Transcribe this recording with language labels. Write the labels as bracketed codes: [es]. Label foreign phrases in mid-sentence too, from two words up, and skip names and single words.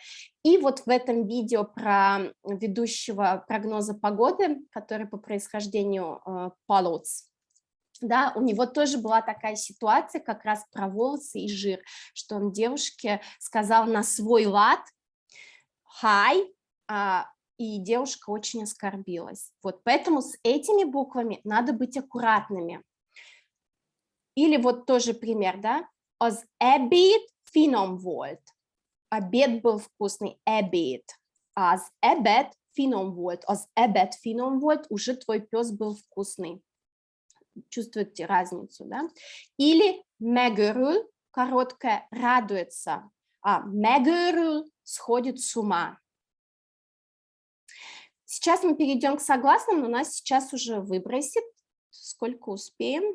[ru] И вот в этом видео про ведущего прогноза погоды, который по происхождению полоц, да, у него тоже была такая ситуация как раз про волосы и жир, что он девушке сказал на свой лад «хай», и девушка очень оскорбилась. Вот поэтому с этими буквами надо быть аккуратными. Или вот тоже пример, да? [hu] Az ebéd finom volt. [ru] Обед был вкусный, ebéd. [hu] Az ebéd finom volt. Az ebéd finom volt, [ru] уже твой пес был вкусный. Чувствуете разницу, да? Или megörül, короткое, радуется, а megörül сходит с ума. Сейчас мы перейдем к согласным, но нас сейчас уже выбросит, сколько успеем.